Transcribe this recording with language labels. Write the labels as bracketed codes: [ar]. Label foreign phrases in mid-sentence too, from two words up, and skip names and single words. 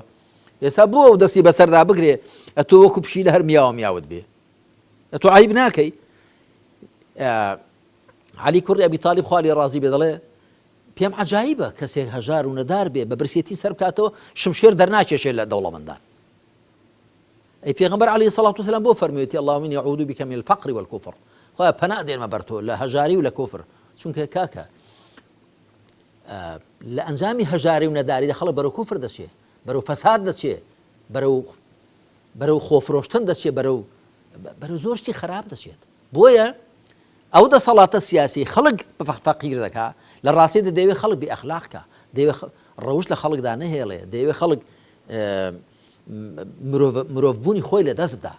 [ckb] ئێستا بۆ ئەو دەستی بەسەردا بگرێ ئەتۆ وەکو پشی لە هەر میاوە میاوت بێ، ئەتۆ عیب ناکەی. عەلی کوڕی ئەبی تاڵیب خوا لێ ڕازی بێ دەڵێ پێم عەجایبە کەسێک هەژار و نەدار بێ بە برسێتی سەر بکاتەوە شمشێر دەرناکێشێت لە دەوڵەمەندان. ئەی پێغەمبەر [ar] عەلەیهی سەڵات وسەلام [ckb] بۆ فەرموویەتی [ar] اللهم إني أعوذ بك من الفقر والكفر، [ckb] خۆیان پەنا دێنمە بەر تۆ لە هەژاری و لە کوفر. چونکە کاکە لە ئەنجامی هەژاری و نەداریدا خەڵک بەرەو کوفر دەچێ، بەرەو فەساد دەچێ، بەرەو خۆفرۆشتن دەچێ، بەرەو زۆر شتی خراپ دەچێت. بۆیە ئەو دەسەڵاتە سیاسی خەڵک فەقیر دەکات، لە ڕاستیدا دەیەوێت خەڵک بێئەخلاقکە، دەیەوێت ڕەوش لە خەڵکدا نەهێڵێ، دەیەوێت خەڵک مرۆڤبوونی خۆی لە دەست بدا.